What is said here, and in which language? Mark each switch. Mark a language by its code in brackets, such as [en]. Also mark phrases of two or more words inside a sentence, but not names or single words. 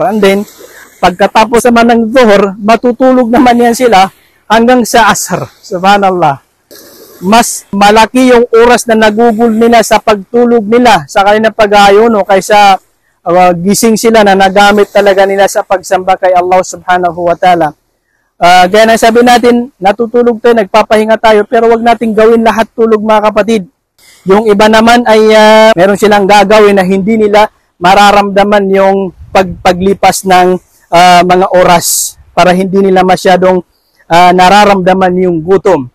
[en] And then, [tl] pagkatapos naman ng Zuhur, matutulog naman yan sila hanggang sa Asr. Subhanallah. Mas malaki yung oras na nagugol nila sa pagtulog nila sa kanilang pag-ayon o kaysa gising sila na nagamit talaga nila sa pagsamba kay Allah [ar] سبحانه وتعالى. [tl] Gaya na sabi natin, natutulog tayo, nagpapahinga tayo, pero wag nating gawin lahat tulog mga kapatid. Yung iba naman ay meron silang gagawin na hindi nila mararamdaman yung paglipas ng mga oras para hindi nila masyadong nararamdaman yung gutom.